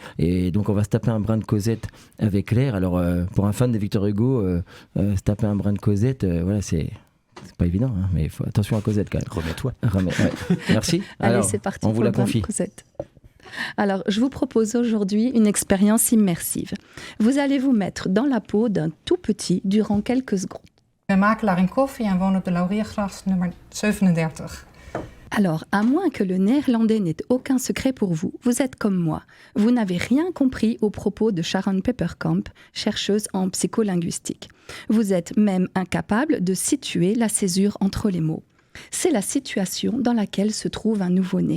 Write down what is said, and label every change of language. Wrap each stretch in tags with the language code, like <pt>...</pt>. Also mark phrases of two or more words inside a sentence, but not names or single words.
<fr>Et donc on va se taper un brin de Cosette avec Claire. Alors pour un fan de Victor Hugo, se taper un brin de Cosette, voilà, c'est pas évident, hein, mais attention à Cosette quand même. Remets-toi. Ouais. Merci. Allez, Alors, c'est parti on pour vous le la brin de confie. Cosette. Alors, je vous propose aujourd'hui une expérience immersive. Vous allez vous mettre dans la peau d'un tout petit durant quelques secondes.</fr> <nl>Ik ben makelaar in koffie en woon op de Lauriergracht nummer 37.</nl> <fr>Alors, à moins que le néerlandais n'ait aucun secret pour vous, vous êtes comme moi. Vous n'avez rien compris aux propos de Sharon Pepperkamp, chercheuse en psycholinguistique. Vous êtes même incapable de situer la césure entre les mots. C'est la situation dans laquelle se trouve un nouveau-né.</fr>